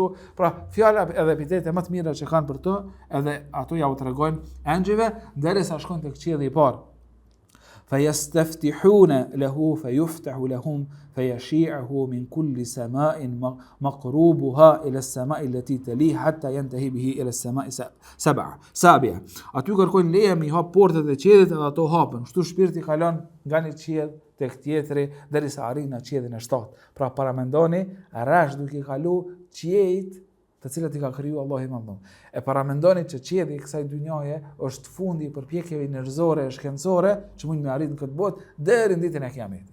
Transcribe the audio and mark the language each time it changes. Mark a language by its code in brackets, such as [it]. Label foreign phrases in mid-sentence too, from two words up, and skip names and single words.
[sq] Pra fjala edhe epitete më të mira që kanë për to, edhe ato ja u tregojnë engjëve derisa shkojnë tek qielli i parë. [ar] فيستفتحون له فيفتح لهم فيشيعه من كل سماء مقروبها إلى السماء التي تليه حتى ينتهي به إلى السماء سابعة. [sq] Aty kërkojnë leje me hap portat e qiellit edhe ato hapen. Kështu shpirti kalon nga një qiell tek tjetri derisa arrin në qiellin e 7. Pra paramendoni rresh duke kalu qiejt të cilat i ka kriju Allahu i Madhërisht. E paramendoni që qielli i kësaj dynjaje është fundi i përpjekjeve njerëzore e shkencore që mund me arrit në këtë botë deri në ditën e Kiametit.